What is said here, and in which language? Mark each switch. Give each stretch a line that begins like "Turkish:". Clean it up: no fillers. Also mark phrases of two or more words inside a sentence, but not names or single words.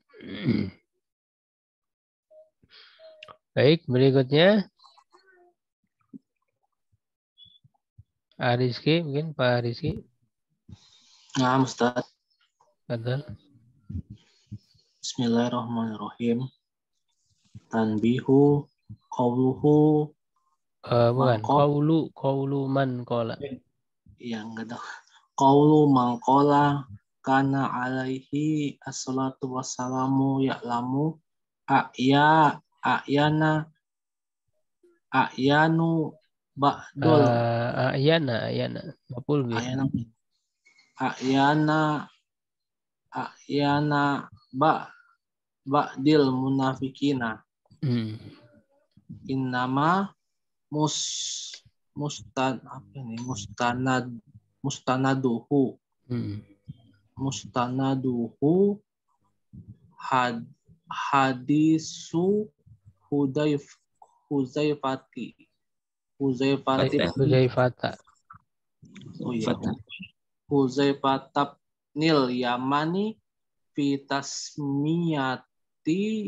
Indonesian: Baik, berikutnya Rizky, mungkin Pak Rizky. Nah, Ustaz. Betul.
Arabic: بسم الله الرحمن الرحيم. تنبيه قوله
Indonesian: Bukan,
Arabic: قول من قال.
Indonesian: Iya, enggak dong.
Arabic: قول من قال كان عليه الصلاة والسلام يعلم أعيان بعض أعيان مفعول به. أعيان بعض المنافقين. إنما مستنده حديث حذيفة بن اليمان في تسمية